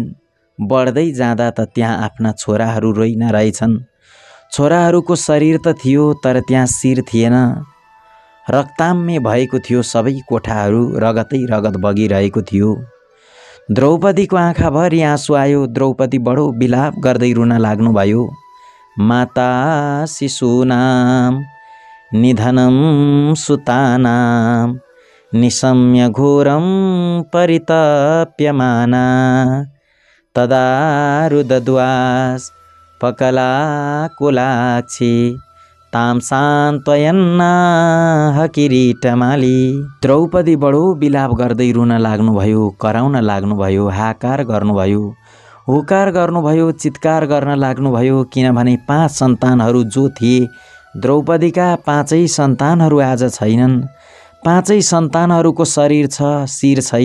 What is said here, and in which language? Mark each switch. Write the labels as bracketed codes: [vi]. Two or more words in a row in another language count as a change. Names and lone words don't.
[ne] बढ्दै जाँदा त त्यहाँ आफ्ना छोराहरू रोइन रहेछन्। छोराहरूको शरीर त थियो, तर त्यहाँ शिर थिएन। रक्ताम्य भएको थियो सबै कोठाहरू, रगतै रगत बगिरहेको थियो। द्रौपदीको आँखाभरि आँसु आयो। द्रौपदी बडो विलाप गर्दै रुन लाग्नुभयो। [sa] माता शिशूनां निधनं सुतानां निशम्य घोरं परितप्यमाना तदा रुदध्वास पकलाकुलाक्षी ताम सान्त्वयन्नाह किरीटमाली। [ne] द्रौपदी बडो विलाप गर्दै रुन लाग्नुभयो, कराउन लाग्नुभयो, हाकार गर्नुभयो, हुकार गर्नुभयो, चित्कार गर्न लाग्नुभयो। किनभने 5 सन्तानहरू जो थिए, द्रौपदीका 5 सन्तानहरू आज छैनन्। 5 सन्तानहरूको शरीर छ, शिर छैन।